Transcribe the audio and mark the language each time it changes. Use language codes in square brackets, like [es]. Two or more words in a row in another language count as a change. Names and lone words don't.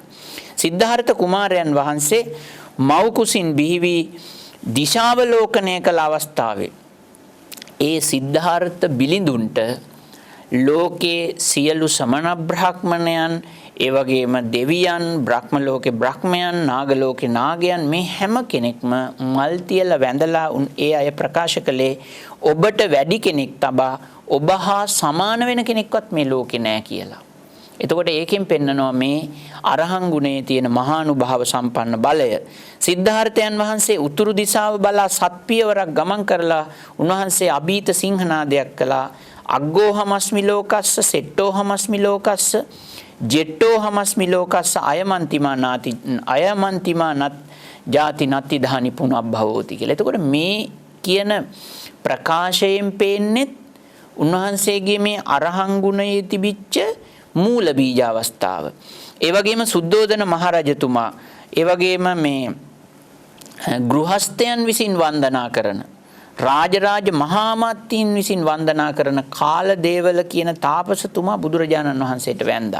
[si] සිද්ධාර්ථ කුමාරයන් වහන්සේ මව් කුසින් බිහිවි දිශාවලෝකනය කළ අවස්ථාවේ ඒ සිද්ධාර්ථ බිලිඳුන්ට ලෝකේ සියලු සමන බ්‍රාහ්මණයන් ඒ වගේම දෙවියන් බ්‍රහ්ම ලෝකේ බ්‍රහ්මයන් නාග ලෝකේ නාගයන් මේ හැම කෙනෙක්ම මල් තියලා වැඳලා ඒ අය ප්‍රකාශ කළේ ඔබට වැඩි කෙනෙක් තබා ඔබ හා සමාන වෙන කෙනෙක්වත් මේ ලෝකේ නැහැ කියලා. එතකොට ඒකෙන් පෙන්නනවා මේ අරහං ගුණයේ තියෙන මහානුභාව සම්පන්න බලය. සිද්ධාර්ථයන් වහන්සේ උතුරු දිශාව බලා සත්පියවරක් ගමන් කරලා උන්වහන්සේ අභීත සිංහනාදයක් කළා. [pi] අග්ගෝ හමස්මි ලෝකස්ස සෙට්ටෝ හමස්මි ලෝකස්ස ජෙට්ටෝ හමස්මි ලෝකස්ස අයමන්තිමා නත් ජාති නත්ති ධානි පුනබ්භවෝති [si] කියලා. එතකොට මේ කියන ප්‍රකාශයෙන් පේන්නේ උන්වහන්සේගේ මේ අරහං ගුණයේ තිබිච්ච මූල බීජ අවස්ථාව. ඒ වගේම සුද්ධෝදන මහරජතුමා ඒ වගේම මේ ගෘහස්තයන් විසින් වන්දනා කරන රාජරාජ මහාමාත්‍යයන් විසින් වන්දනා කරන කාලදේවල කියන තාපසතුමා බුදුරජාණන් වහන්සේට වැඳා.